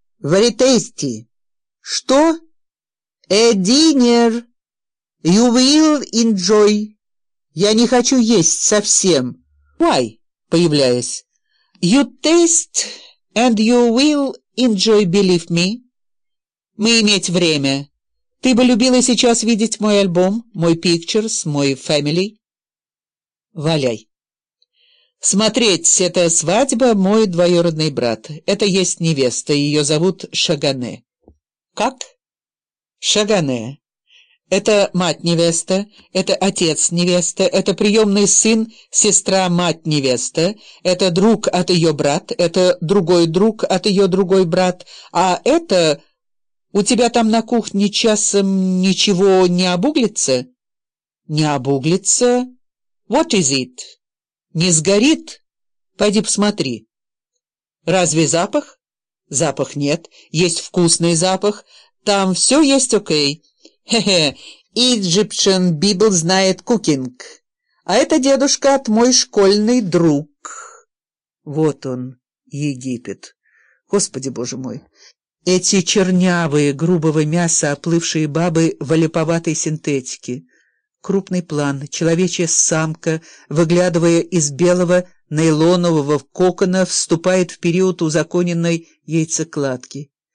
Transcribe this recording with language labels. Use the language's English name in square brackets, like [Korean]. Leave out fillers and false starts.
[English] Very tasty. [Russian] Что? [English] A dinner. You will enjoy. [Russian] Я не хочу есть совсем. [English] Why? [Russian] Появляясь. [English] You taste and you will enjoy, believe me. [Russian] Мы иметь время. Ты бы любила сейчас видеть мой альбом, мой pictures, мой family. Валяй. Смотреть, это свадьба, мой двоюродный брат. Это есть невеста, ее зовут Шагане. Как? Шагане. Это мать-невеста, это отец-невеста, это приемный сын, сестра-мать-невеста, это друг от ее брат, это другой друг от ее другой брат, а это... У тебя там на кухне часом ничего не обуглится? Не обуглится? [English] What is it? [Russian] Не сгорит? Пойди посмотри. Разве запах? Запах нет. Есть вкусный запах. Там все есть окей. Хе-хе. [English] Egyptian Bible [Russian] знает [English] cooking. [Russian] А это дедушка от мой школьный друг. Вот он, Египет. Господи, боже мой. Эти чернявые, грубого мяса, оплывшие бабы в олиповатой синтетике. Крупный план. Человечья самка, выглядывая из белого нейлонового кокона, вступает в период узаконенной яйцекладки.